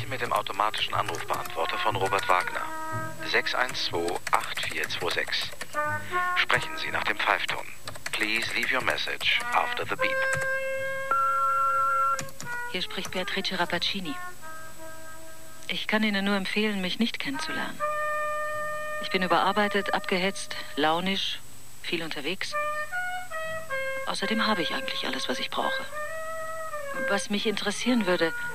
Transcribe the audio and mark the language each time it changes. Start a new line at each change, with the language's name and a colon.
German: Automatischen Anrufbeantworter von Robert Wagner. 612-8426. Sprechen Sie nach dem Pfeifton.
English: Please leave your message after the beep.
German: Hier spricht Beatrice Rappaccini. Ich kann Ihnen nur empfehlen, mich nicht kennenzulernen. Ich bin überarbeitet, abgehetzt, launisch, viel unterwegs. Außerdem habe ich eigentlich alles, was ich brauche. Was mich interessieren würde...